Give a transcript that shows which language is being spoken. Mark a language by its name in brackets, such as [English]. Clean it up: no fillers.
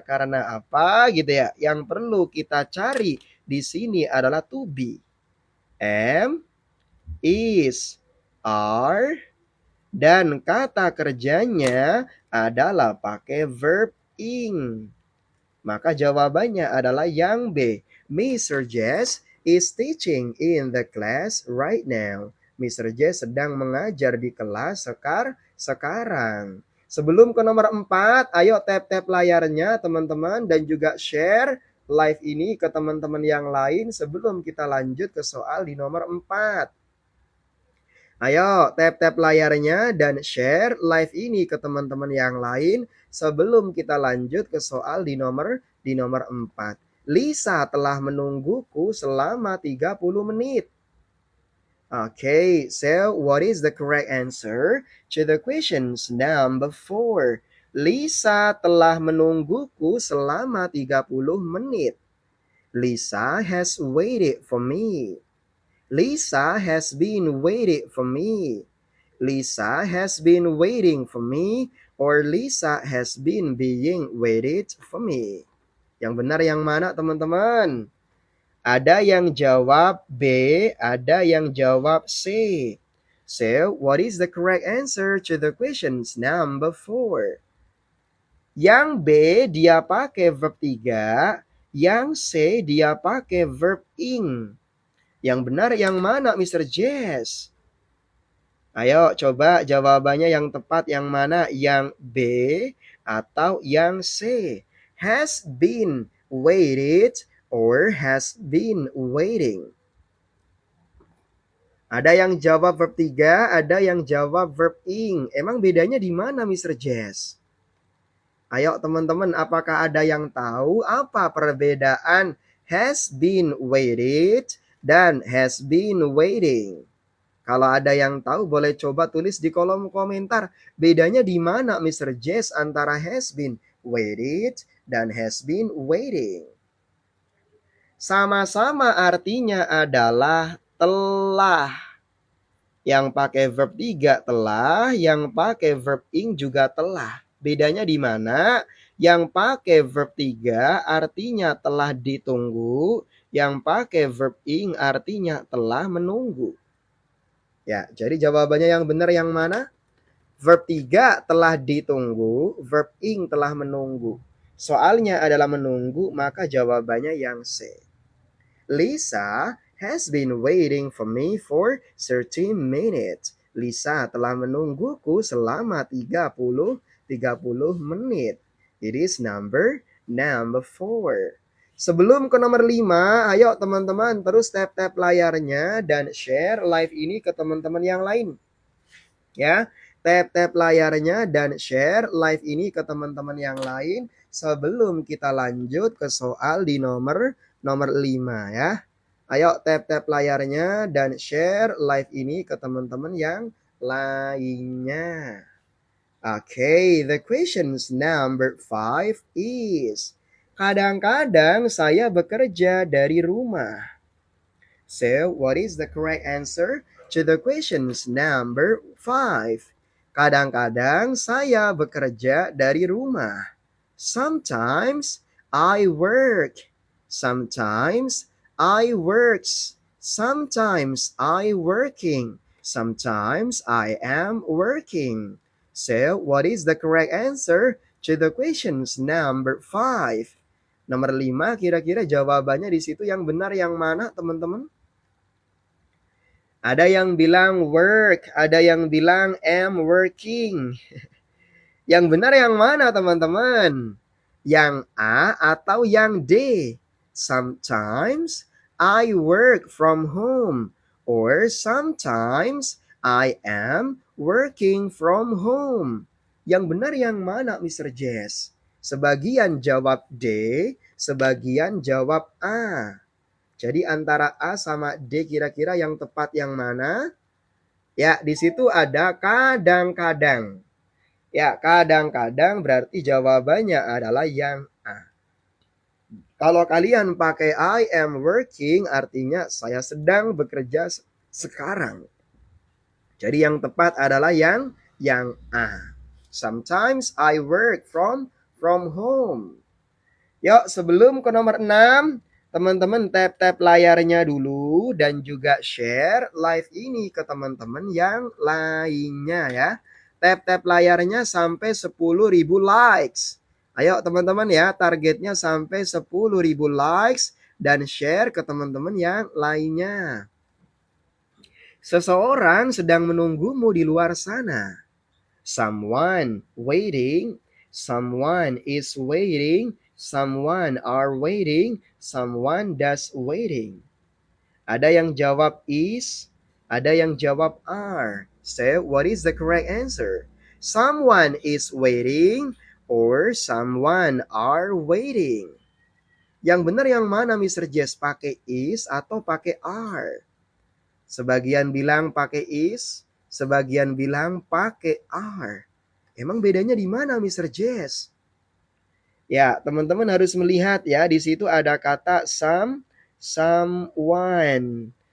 [Indonesian] Karena apa gitu ya? Yang perlu kita cari di sini adalah to be. Am, is, are, dan kata kerjanya adalah pakai verb ing. Maka jawabannya adalah yang B. [English] Mr. Jess is teaching in the class right now. Mr. [Indonesian] J sedang mengajar di kelas sekarang. Sebelum ke nomor 4, ayo tap-tap layarnya teman-teman dan juga share live ini ke teman-teman yang lain sebelum kita lanjut ke soal di nomor 4. Ayo tap-tap layarnya dan share live ini ke teman-teman yang lain sebelum kita lanjut ke soal di nomor 4. Lisa telah menungguku selama 30 menit. [English] Okay, so what is the correct answer to the questions number 4? [Indonesian] Lisa telah menungguku selama 30 menit. [English] Lisa has waited for me. Lisa has been waiting for me. Lisa has been waiting for me, or Lisa has been being waited for me. [Indonesian] Yang benar yang mana teman-teman? Ada yang jawab B, ada yang jawab C. [English] So, what is the correct answer to the questions number 4? [Indonesian] Yang B dia pakai verb 3, Yang C dia pakai verb ing. Yang benar yang mana, Mr. Jess? Ayo coba jawabannya yang tepat yang mana? Yang B atau yang C? [English] Has been waited or has been waiting? [Indonesian] Ada yang jawab verb 3, ada yang jawab verb ing. Emang bedanya di mana, Mr. Jess? Ayo teman-teman, apakah ada yang tahu apa perbedaan [English] has been waited [Indonesian] dan [English] has been waiting? [Indonesian] Kalau ada yang tahu boleh coba tulis di kolom komentar. Bedanya di mana, Mr. Jess, antara [English] has been waited [Indonesian] dan [English] has been waiting? [Indonesian] Sama-sama artinya adalah telah. Yang pakai verb 3 telah, yang pakai verb ing juga telah. Bedanya di mana? Yang pakai verb 3 artinya telah ditunggu, yang pakai verb ing artinya telah menunggu. Ya, jadi jawabannya yang benar yang mana? Verb 3 telah ditunggu, verb ing telah menunggu. Soalnya adalah menunggu, maka jawabannya yang C. [English] Lisa has been waiting for me for 30 minutes. [Indonesian] Lisa telah menungguku selama 30 menit. [English] It is number 4. [Indonesian] Sebelum ke nomor 5, ayo teman-teman terus tap-tap layarnya dan share live ini ke teman-teman yang lain. Ya, tap-tap layarnya dan share live ini ke teman-teman yang lain sebelum kita lanjut ke soal di nomor 5 ya. Ayo tap-tap layarnya dan share live ini ke teman-teman yang lainnya. [English] Okay, the questions number 5 is, [Indonesian] kadang-kadang saya bekerja dari rumah. [English] So, what is the correct answer to the questions number 5? [Indonesian] Kadang-kadang saya bekerja dari rumah. [English] Sometimes I work. Sometimes I works. Sometimes I working. Sometimes I am working. So, what is the correct answer to the questions number 5? [Indonesian] Nomor 5, kira-kira jawabannya di situ yang benar yang mana, teman-teman? Ada yang bilang work, ada yang bilang am working. Yang benar yang mana, teman-teman? Yang A atau yang D? [English] Sometimes I work from home or sometimes I am working from home. [Indonesian] Yang benar yang mana, Mr. Jess? Sebagian jawab D, sebagian jawab A. Jadi antara A sama D kira-kira yang tepat yang mana? Ya, di situ ada kadang-kadang. Ya, kadang-kadang berarti jawabannya adalah yang A. Kalau kalian pakai [English] I am working [Indonesian] artinya saya sedang bekerja sekarang. Jadi yang tepat adalah yang A. [English] Sometimes I work from home. [Indonesian] Yuk, sebelum ke nomor 6, teman-teman tap-tap layarnya dulu dan juga share live ini ke teman-teman yang lainnya ya. Tap-tap layarnya sampai 10.000 likes. Ayo teman-teman ya, targetnya sampai 10.000 likes dan share ke teman-teman yang lainnya. Seseorang sedang menunggumu di luar sana. [English] Someone waiting, someone is waiting, someone are waiting, someone does waiting. [Indonesian] Ada yang jawab is, ada yang jawab are. [English] So, what is the correct answer? Someone is waiting or someone are waiting. [Indonesian] Yang benar yang mana, Mr. Jess? Pakai is atau pakai are? Sebagian bilang pakai is, sebagian bilang pakai are. Emang bedanya di mana, Mr. Jess? Ya, teman-teman harus melihat ya, di situ ada kata someone.